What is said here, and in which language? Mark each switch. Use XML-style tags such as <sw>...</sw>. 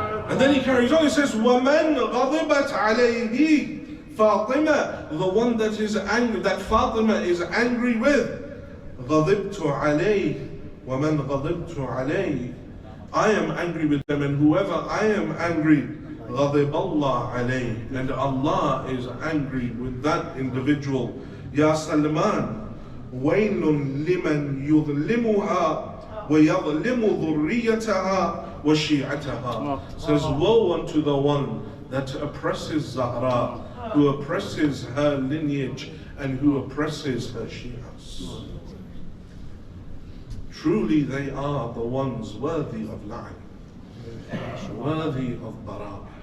<en>And then he carries on, he says,</en> <ar>وَمَنْ غَضِبَتْ عَلَيْهِ</ar> <en>Fatima, the one that is angry, that Fatima is angry with.</en> <ar>غَضِبْتُ عَلَيْهِ وَمَنْ غَضِبْتُ عَلَيْهِ,</ar> <en>I am angry with them, and whoever I am angry,</en> <ar>غضب الله عليه,</ar> <en>and Allah is angry with that individual.</en> <ar>Ya Salman, ويل لمن يظلمها ويظلم ذريتها وشيعتها.</ar> <en>Says, woe unto the one that oppresses Zahra, who oppresses her lineage and who oppresses her Shias. Truly they are the ones worthy of la'an, worthy of bara'.</en>